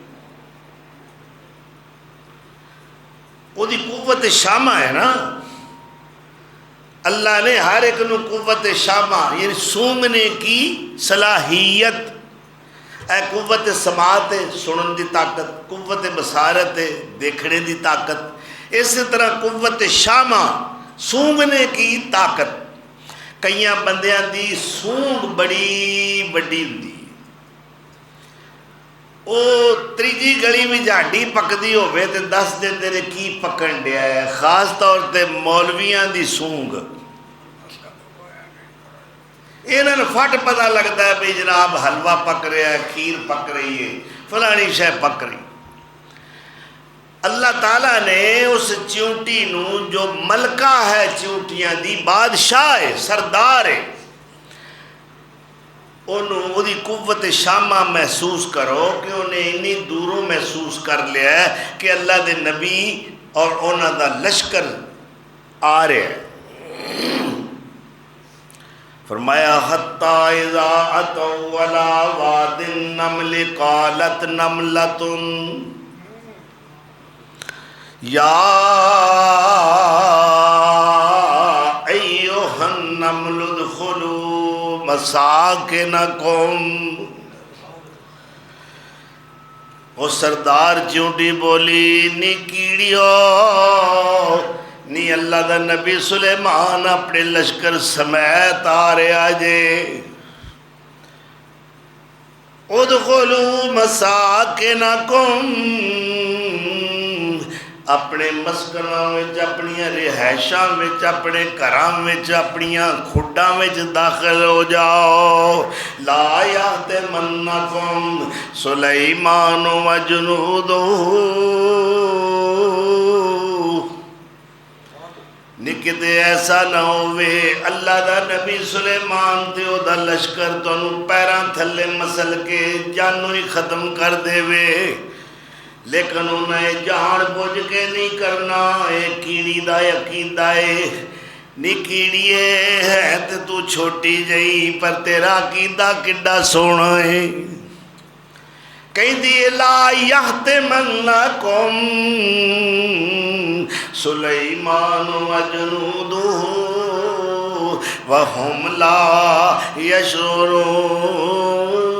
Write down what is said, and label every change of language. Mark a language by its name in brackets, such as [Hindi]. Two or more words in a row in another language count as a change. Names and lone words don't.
[Punjabi] وہ دی قوت شامہ ہے نا، اللہ نے ہر ایک نو قوت شامہ یعنی [Urdu] سونگنے کی صلاحیت، [Punjabi] اے قوت سماعت ہے سنن دی طاقت، قوت بصارت ہے دیکھنے دی طاقت، اسی طرح قوت شامہ سونگنے کی طاقت۔ کئیاں بندیاں دی سونگ بڑی بڑی ہوندی، او تریجی گلی میں جانڈی پکدی ہوئے تے دس دن تیرے کی پکڑ دیا ہے، خاص طور تے مولویاں دی سونگ۔ انہاں نے فٹ پتہ لگتا ہے بھئی جناب حلوہ پک رہا ہے، کھیر پک رہی ہے، فلانی شے پک رہی۔ اللہ تعالیٰ نے اس چونٹی نو جو ملکہ ہے چونٹیاں دی، بادشاہ ہے، سردار ہے، انہوں دی قوت شامہ محسوس کرو کہ انہیں انی دوروں محسوس کر لیا ہے کہ اللہ دے نبی اور انہوں دا لشکر آ رہے ہیں۔ [Arabic] فرمایا حتی اذا اتوا علی واد النمل قالت نملۃ یا ایھا النمل ادخلوا مساکنکم۔ [Punjabi] وہ سردار چونٹی بولی نی کیڑیو نی اللہ دا نبی سلیمان اپنے لشکر سمیت آ رہا جے، [Arabic] ادخلوا مساکنکم، [Punjabi] اپنے مسکنوں وچ، اپنی رہائشاں وچ، اپنے گھراں وچ، اپنی کھڈاں وچ داخل ہو جاؤ۔ [Arabic] لا یحطمنکم سلیمان و جنودہ، [Punjabi] نکتے ایسا نہ ہوئے اللہ دا نبی سلیمان تے او دا لشکر تانوں پیراں تھلے مسل کے جانوں ہی ختم کر دے وے، لیکن انہیں جان بوجھ کے نہیں کرنا۔ اے کیڑی دا عقیدہ ہے، نی کیڑیے ہے تے تو چھوٹی جئی پر تیرا عقیدہ کڈا سونا ہے۔ کہیں دی [Arabic] لا یحطمنکم سلیمان و جنودہ وہم لا یشعرون،